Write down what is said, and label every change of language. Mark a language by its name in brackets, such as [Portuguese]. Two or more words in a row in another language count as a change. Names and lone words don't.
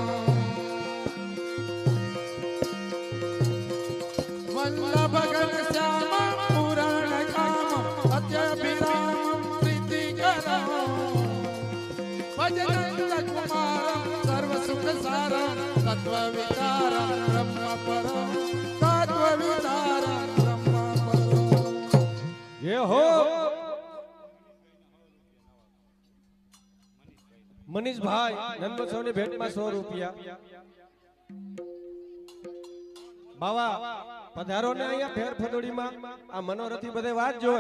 [Sanskrit] वल्लभ घनश्याम पुराण काम अत्यभिराम प्रीतिकरम भजनंद कुमारम सर्व सुख सारम तत्व विचारम ब्रह्म परम तत्व विचारम ब्रह्म परम [Gujarati] ये हो મનીષ ભાઈ જન્મોત્સવ ની ભેટ માં 100 રૂપિયા બાવા પધારો ને અહીંયા ફેર ફદોડી માં આ મનોરથી બધે વાત જોવે